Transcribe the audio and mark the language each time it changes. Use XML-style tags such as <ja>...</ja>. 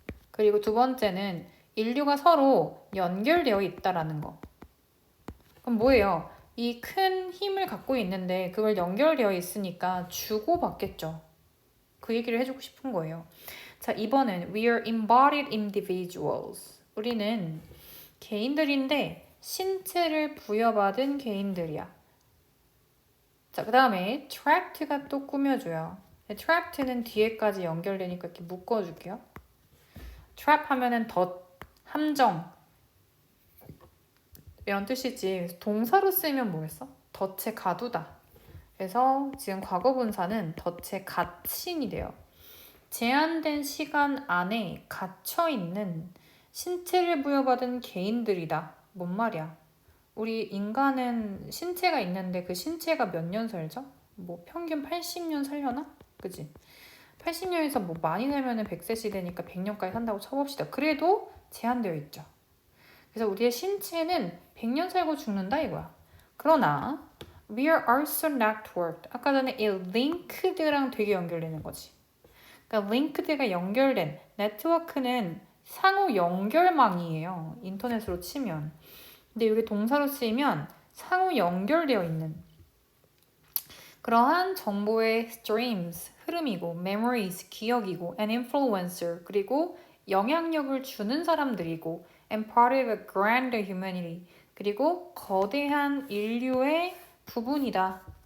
<ko>그리고 두 번째는 인류가 서로 연결되어 있다라는 거. 그럼 뭐예요? 이 큰 힘을 갖고 있는데 그걸 연결되어 있으니까 주고받겠죠. 그 얘기를 해주고 싶은 거예요. 자, 2번은</ko> <en>We are embodied individuals.</en> <ko>우리는 개인들인데 신체를 부여받은 개인들이야. 자, 그 다음에 trapped가 또 꾸며줘요. trapped는 뒤에까지 연결되니까 이렇게 묶어줄게요. trap 하면은 함정 이런 뜻이지. 동사로 쓰면 뭐겠어? 덫에 가두다. 그래서 지금 과거분사는 덫에 갇힌이 돼요. 제한된 시간 안에 갇혀있는 신체를 부여받은 개인들이다. 뭔 말이야? 우리 인간은 신체가 있는데 그 신체가 몇 년 살죠? 뭐 평균 80년 살려나? 그치? 80년에서 뭐 많이 살면은 100세 시대니까 100년까지 산다고 쳐봅시다. 그래도 제한되어 있죠. 그래서 우리의 신체는 100년 살고 죽는다 이거야.</ko> <en>그러나 we are also networked.</en> <ko>아까 전에 이 linked랑 되게 연결되는 거지. 그러니까 linked가 연결된 네트워크는 상호 연결망이에요. 인터넷으로 치면. 근데 이게 동사로 쓰이면 상호 연결되어 있는 그러한 정보의 streams, 흐름이고 memories, 기억이고 an influencer, 그리고 영향력을 주는 사람들이고 and</ko> <en>part of a grand humanity,</en> <ko>그리고 거대한 인류의 부분이다.</ko>